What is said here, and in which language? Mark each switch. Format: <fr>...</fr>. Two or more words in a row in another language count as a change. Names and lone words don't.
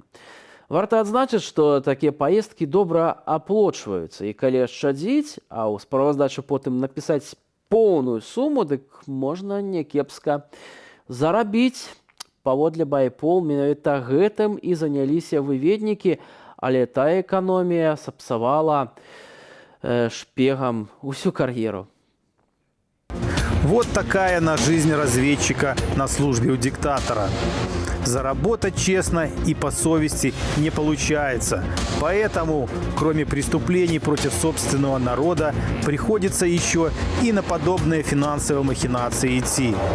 <be>Варта адзначыць, што такія паездкі добра аплочваюцца, і калі шчадзіць, а ў справаздачы потым напісаць поўную суму, дык можна някепска зарабіць. Паводле Байпол менавіта гэтым і заняліся выведнікі, але тая эканомія сапсавала шпегам усю кар'еру.</be> <ru>Вот такая на жизнь разведчика на службе у диктатора. Заработать честно и по совести не получается. Поэтому, кроме преступлений против собственного народа, приходится еще и на подобные финансовые махинации идти.</ru>